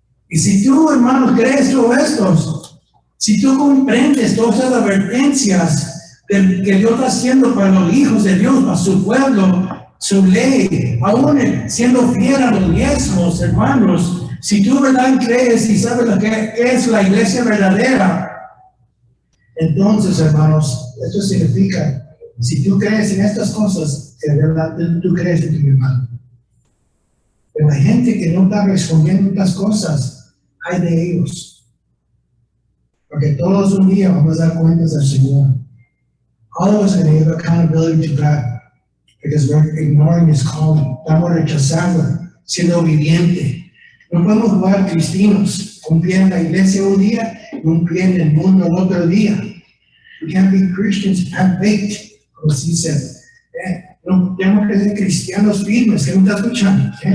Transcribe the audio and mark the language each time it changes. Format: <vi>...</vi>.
<es>Y si tú, hermanos, crees todo esto, si tú comprendes todas las advertencias que Dios está haciendo para los hijos de Dios, para su pueblo, su ley, aún siendo fiel a los diezmos, hermanos, si tú verdad crees y sabes lo que es la iglesia verdadera, entonces, hermanos, esto significa, si tú crees en estas cosas, de verdad tú crees en tu hermano. Pero la gente que no está respondiendo a estas cosas, hay de ellos. Porque todos un día vamos a dar cuentas al Señor.</es> <en>All of us are going to give accountability to God. Because we're ignoring His calling.</en> <es>Estamos rechazando, siendo obediente. No podemos jugar cristianos, un pie en la iglesia un día y un pie en el mundo el otro día.</es> <en>We can't be Christians half-baked,</en> <es>como se dice. No tenemos que ser cristianos firmes, que no está escuchando.</es>